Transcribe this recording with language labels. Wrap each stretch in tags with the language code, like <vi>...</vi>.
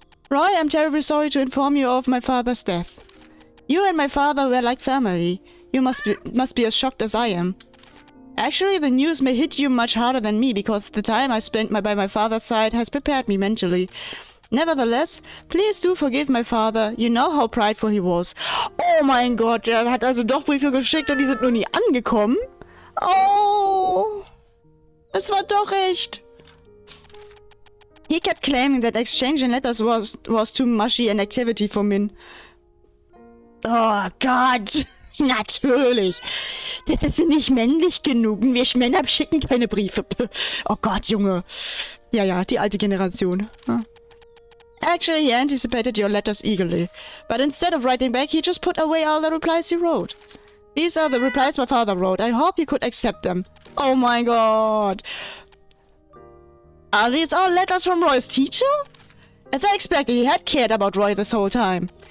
<en>Roy, I'm terribly sorry to inform you of my father's death. You and my father were like family. You must be as shocked as I am. Actually, the news may hit you much harder than me, because the time I spent by my father's side has prepared me mentally. Nevertheless, please do forgive my father. You know how prideful he was.</en> <de>Oh mein Gott, er hat also doch Briefe geschickt und die sind nur nie angekommen? Oh, es war doch echt.</de> <en>He kept claiming that exchanging letters was too mushy an activity for men.</en> <de>Oh Gott. Natürlich. Das ist nicht männlich genug. Wir Männer schicken keine Briefe. Oh Gott, Junge. Ja, die alte Generation.</de> <en>Actually, he anticipated your letters eagerly. But instead of writing back, he just put away all the replies he wrote. These are the replies my father wrote. I hope you could accept them. Oh my God. Are these all letters from Roy's teacher? As I expected, he had cared about Roy this whole time.</en>